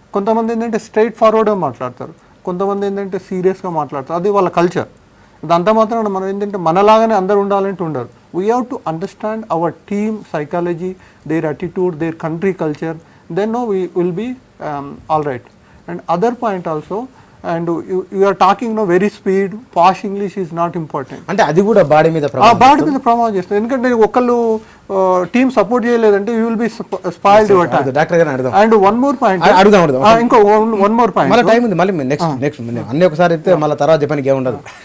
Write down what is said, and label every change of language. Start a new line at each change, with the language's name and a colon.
Telugu: కొంతమంది ఏంటంటే స్ట్రైట్ ఫార్వర్డ్గా మాట్లాడతారు, కొంతమంది ఏంటంటే సీరియస్గా మాట్లాడతారు, అది వాళ్ళ కల్చర్. దాంతో మాత్రం మనం ఏంటంటే మనలాగానే అందరు ఉండాలంటే ఉండరు.
English: We have to understand our team psychology, their attitude, their country culture, then no we will be all right. And other point also, and you are talking very speed, posh English is not important.
Telugu: అంటే అది కూడా body మీద ప్రభావం చేస్తుంది. ఎందుకంటే ఒకళ్ళు team support చేయలేదంటే
English: You will be spoiled your time.
Telugu: Doctor గారు అడుగుదాం.
English: and one more point ఇంకో one more point,
Telugu: మళ్ళీ టైం ఉంది, మళ్ళీ నెక్స్ట్ అన్ని ఒకసారి చెప్తే మళ్ళీ తర్వాత చెప్పడానికి ఏముండదు.